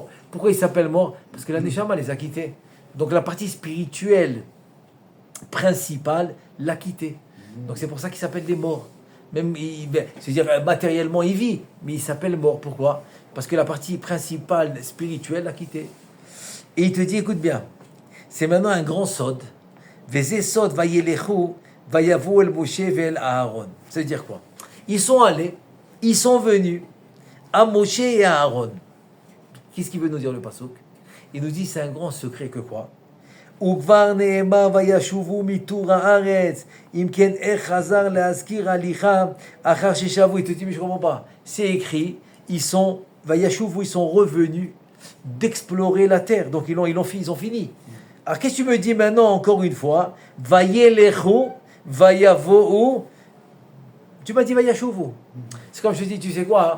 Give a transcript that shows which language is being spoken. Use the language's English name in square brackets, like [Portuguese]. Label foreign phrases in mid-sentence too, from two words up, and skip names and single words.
[French] Pourquoi ils s'appellent morts? Parce que la neshama les a quittés. Donc la partie spirituelle principale l'a quitté. Donc c'est pour ça qu'il s'appelle des morts. Même, c'est-à-dire matériellement il vit, mais il s'appelle mort. Pourquoi? Parce que la partie principale spirituelle l'a quitté. Et il te dit, écoute bien, c'est maintenant un grand sod. [Hebrew] וזה סוד וילכו ויבאו אל משה ואל אהרן. [French] Ça veut dire quoi? Ils sont allés, ils sont venus à Moshe et à Aaron. Qu'est-ce qu'il veut nous dire le pasuk? Il nous dit c'est un grand secret que quoi? [Hebrew] וכבר נאמר וישובו מתור הארץ אם כן איך חזר להזכיר הליכה אחר ששבו. [French] Il te dit mais je comprends pas. C'est écrit, ils sont vayashuvu, ils sont revenus d'explorer la terre. Donc ils ont fini. Alors qu'est-ce que tu me dis maintenant encore une fois? [Hebrew] וילכו ויבאו. [French] Tu m'as dit vayashuvu. C'est comme je te dis, tu sais quoi?